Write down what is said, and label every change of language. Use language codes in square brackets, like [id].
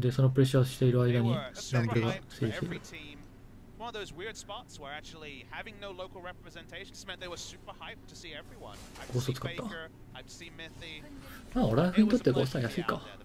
[ja] で、そのプレッシャーしている間にランブルが制している。 [en] One of those weird spots where actually having no local representation just meant they were super hyped to see everyone. I'd see Baker, I'd see Mythy. [ja] まあ、オラフにとってゴーストは安いか。